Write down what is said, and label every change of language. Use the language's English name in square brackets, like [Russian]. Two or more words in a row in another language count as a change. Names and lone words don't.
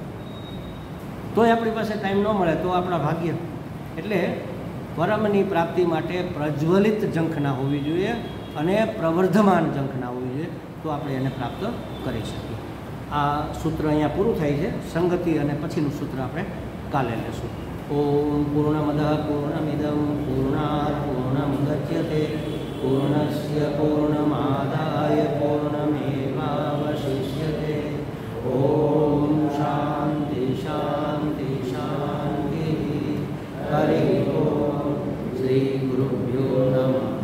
[Gujarati] તોય આપણી પાસે ટાઈમ ન મળે તો આપણા ભાગ્ય. એટલે પરમની પ્રાપ્તિ માટે પ્રજ્વલિત ઝંખના હોવી જોઈએ અને પ્રવર્ધમાન ઝંખના હોવી જોઈએ, તો આપણે એને પ્રાપ્ત કરી શકીએ. આ સૂત્ર અહીંયા પૂરું થાય છે. સંગતિ અને પછીનું સૂત્ર આપણે કાલે લેશું. [Sanskrit] ओम पूर्णमदः पूर्णमिदं पूर्णात् पूर्णमुदच्यते पूर्णस्य पूर्णमादाय पूर्णमेवावशिष्यते। ओम शांति शांति शांति। हरि ओम। श्री गुरुभ्यो नमः।